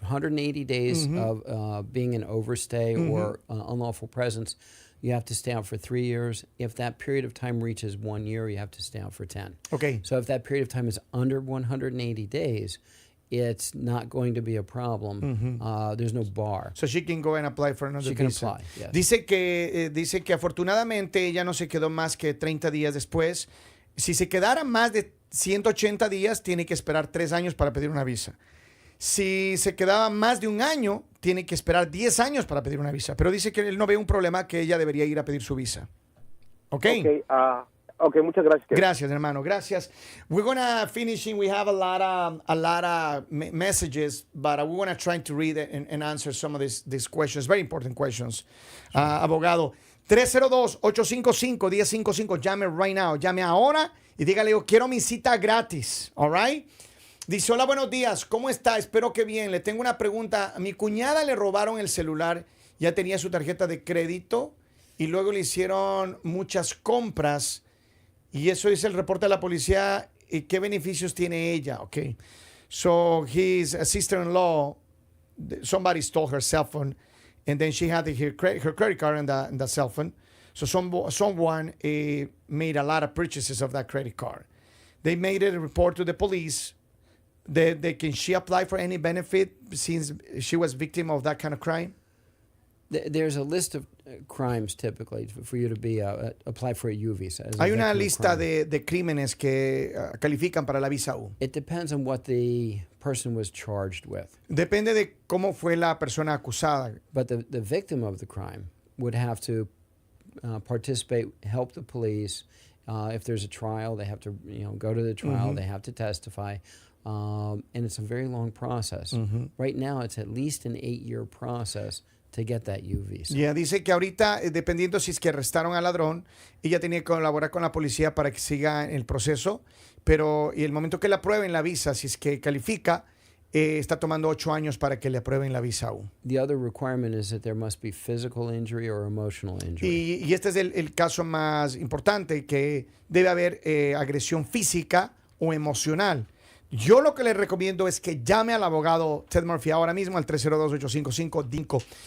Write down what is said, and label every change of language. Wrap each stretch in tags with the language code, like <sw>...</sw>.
<en>180 days of being an overstay or unlawful presence. You have to stay out for 3 years. If that period of time reaches 1 year, you have to stay out for 10. Okay. So if that period of time is under 180 days, it's not going to be a problem. There's no bar. So she can go and apply for another She can visa. apply, yes.</en> <es>Dice que afortunadamente ella no se quedó más que 30 días después. Si se quedara más de 180 días, tiene que esperar 3 años para pedir una visa. Si se quedaba más de 1 año, tiene que esperar 10 años para pedir una visa. Pero dice que él no ve un problema, que ella debería ir a pedir su visa. ¿Ok? Okay, muchas gracias. Gracias, hermano. Gracias.</es> <en>We're gonna finishing. We have a lot of messages, but we wanna try to read and answer some of these questions. Very important questions.</en> <es>Abogado, 302-855-1055. Llame</es> <en>right now.</en> <es>Llame ahora y dígale, yo quiero mi cita gratis.</es> <en>All right?</en> <es>Dice, hola, buenos días. ¿Cómo está? Espero que bien. Le tengo una pregunta. A mi cuñada le robaron el celular. Ya tenía su tarjeta de crédito y luego le hicieron muchas compras. Y eso es el reporte de la policía. ¿Y qué beneficios tiene ella?</es> <en>Okay. So his sister-in-law, somebody stole her cell phone, and then she had her credit card in the cell phone. So someone made a lot of purchases of that credit card. They made a report to the police. Can she apply for any benefit since she was victim of that kind of crime? There's a list of crimes typically for you to be apply for a U visa.</en> <es>Hay una lista de crímenes que califican para la visa U.</es> <en>It depends on what the person was charged with.</en> <es>Depende de cómo fue la persona acusada.</es> <en>But the victim of the crime would have to participate, help the police. If there's a trial, they have to go to the trial. They have to testify. And it's a very long process. Right now, it's at least an 8-year process to get that U visa.</en> <es>Ya dice que ahorita, dependiendo si es que arrestaron al ladrón, ella tenía que colaborar con la policía para que siga el proceso, pero y el momento que la aprueben la visa, si es que califica, está tomando 8 años para que le aprueben la visa aún.</es> <en>The other requirement is that there must be physical injury or emotional injury.</en> <es>Y este es el caso más importante, que debe haber agresión física o emocional. Yo lo que le recomiendo es que llame al abogado Ted Murphy ahora mismo al 302-855-DINCO.</es>